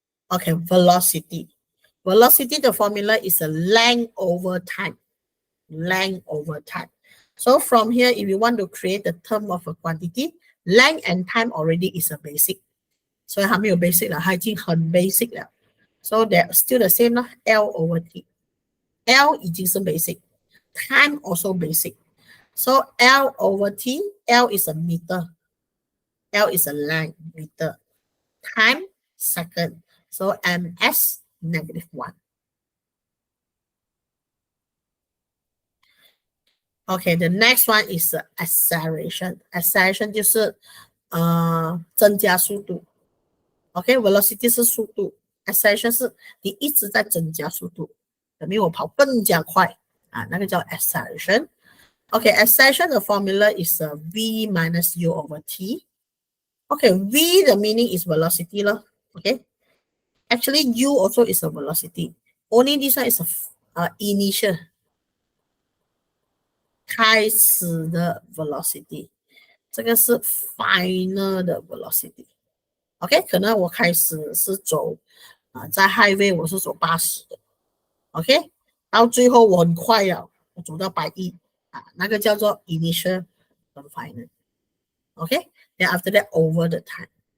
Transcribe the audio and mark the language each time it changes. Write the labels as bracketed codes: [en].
[en] Okay, velocity. Velocity, the formula is a length over time. Length over time. So from here, if you want to create the term of a quantity, length and time already is a basic. [zh] So 还没有 basic 了，它已经很 basic 了。 [en] So they're still the same 啦 ，L over T。 L 已经是 basic， time also basic. So L over T, L is a meter. L is a length, meter. Time, second. So ms, -1. Okay, the next one is acceleration. [zh] Acceleration 就是增加速度。 Okay, velocity 是速度 ，acceleration 是你一直在增加速度，等于我跑更加快啊，那个叫 acceleration。 [en] Okay, acceleration the formula is v minus u over t. Okay, v the meaning is velocity lah. Okay, actually u also is a velocity. [zh] Only this one is a initial 开始的 velocity， 这个是 final 的 velocity。OK， 可能我开始是走在 highway 我是走80的 ，OK， 到最后我很快了，我走到110那个叫做 initial 和 final。OK， then after that over the time。